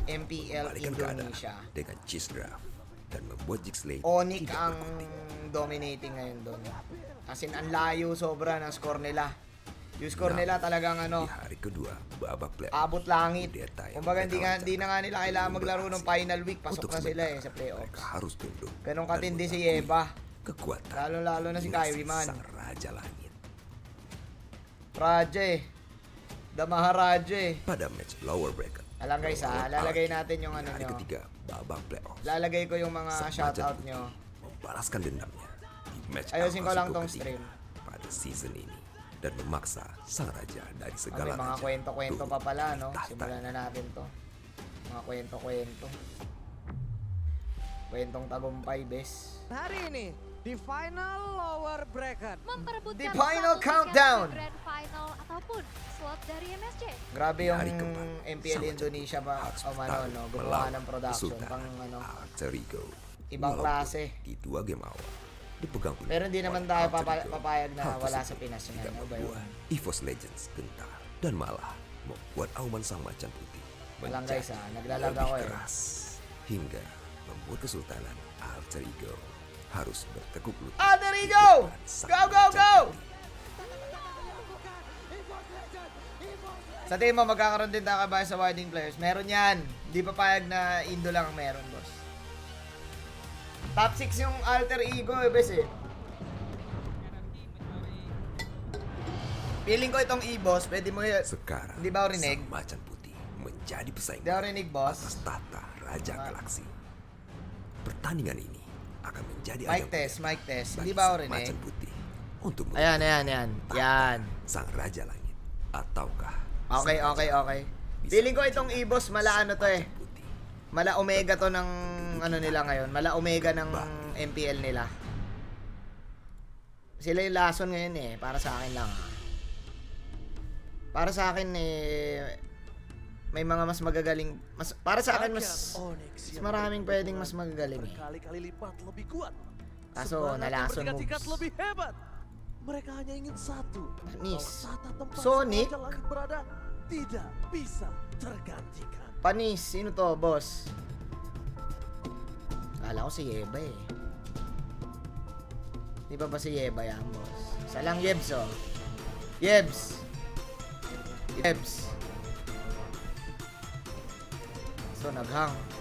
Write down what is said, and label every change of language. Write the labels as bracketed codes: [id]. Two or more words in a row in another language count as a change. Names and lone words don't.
[tl] MPL [id] membalikan keadaan [tl] Indonesia. [id] dengan [en] cheese draft [id] dan membuat Jig Slate [tl] ONIC [id] tidak [tl] ang [id] berkutik. [tl] dominating ngayon doon. As in, ang layo sobra ng score nila. Yung score [id] Nah, [tl] nila talagang [id] Di hari kedua babak playoff, [tl] abot langit. [id] kudeta yang [tl] Kumbaga [id] mereka [tl] hindi na nga nila kailangan maglaro ng [id] berhasil. [en] final week. [tl] Pasok [id] Untuk [tl] na sila [id] sementara, [tl] sa playoffs. [id] mereka harus tunduk [tl] Ganong [id] dan [tl] katindi si [id] mengakui [tl] Eva. [id] kekuatan [tl] Lalo-lalo na si [id] dinasti [tl] Kyrie man. [id] sang Raja Langit. [tl] Raja eh. The Maharaja eh. [id] Pada match lower bracket, [tl] Alam guys lalagay natin yung [id] di [tl] ano [id] hari [tl] nyo. [id] ketiga babak playoff, [tl] Lalagay ko yung mga [id] sang [tl] shoutout [id] macan [tl] nyo. [id] putih membalaskan dendamnya di match [tl] Ayusin ko lang [id] El [tl] tong [id] Clasico [tl] stream. [id] ketiga pada season ini dan memaksa sang raja dari [tl] May [id] segala [tl] mga [id] raja [tl] kwento-kwento [id] turun [tl] pa pala, [id] dari [tl] no? [id] tahta. [tl] Simulan na natin to. Mga kwento-kwento. Kwentong tagumpay, bes. [id] Hari ini di final lower bracket. Memperebutkan [tl] The final [id] satu tiket [tl] countdown. [id] di Grand Final ataupun slot dari MSC. [tl] Grabe [id] Di [tl] yung [id] hari keempat, [tl] MPL [id] sang [tl] Indonesia ba? [id] harus [tl] O ano, [id] bertarung [tl] no? Gumawa [id] melawan [tl] ng production. [id] Sultan [tl] Pang ano. [id] Alter Ego. [tl] Ibang [id] Walaupun [tl] klase. [id] Di 2 game awal dipegang penuh [tl] Pero hindi naman [id] oleh [tl] tayo [id] Alter Ego. [tl] papayag na [id] Hal [tl] wala sa [id] tersebut [tl] Pinas yan. [id] tidak [tl] Ano ba yun? [id] membuat EVOS Legends gentar dan malah membuat auman sang macan putih [tl] Walang [id] menjadi [tl] guys, naglalag [id] lebih [tl] ako eh. [id] keras hingga membuat kesultanan Alter Ego harus bertekuk lutut [tl] Alter [id] di [tl] Ego! [id] depan sang [en] Go, go, [id] macan [en] go! [id] putih. [tl] Sa tingin mo, magkakaroon din tayo kabayan sa [en] winding players? [tl] Meron yan. Hindi pa payag na Indo lang ang meron, boss. Top 6 yung alter ego, bes eh. Feeling ko itong EVOS, pwede mo yun. [id] Sekarang, [tl] Hindi ba ako rinig? [id] sang macan putih menjadi pesaing [tl] Hindi ako rinig, boss. [id] atas tata Raja Galaksi. Pertandingan ini akan menjadi [en] Mic test, mic test. [tl] Hindi ba ako rinig? [id] macan putih untuk [tl] Ayan. Yan. [id] sang Raja Langit ataukah [tl] Okay. Feeling ko itong EVOS mala ano to eh. [id] putih. [tl] Mala Omega to ng ano nila ngayon. Mala Omega ng MPL nila. Sila yung lason ngayon eh. Para sa akin lang. Para sa akin eh may mga mas magagaling para sa akin mas maraming pwedeng mas magagaling eh. [id] Berkali-kali lipat lebih kuat. [tl] Kaso [id] Semangat [tl] nalason [id] bertingkat-tingkat [tl] moves. [id] lebih hebat. Mereka hanya ingin satu. [tl] Panis. [id] Bahwa tata tempat [tl] Sonic. [id] Raja Langit berada tidak bisa tergantikan. [tl] Panis, sino to, boss? Kala ko si Yeba eh. Di ba si Yeba yan, boss? Isa lang Yebs, oh. Yebs. So, naghang.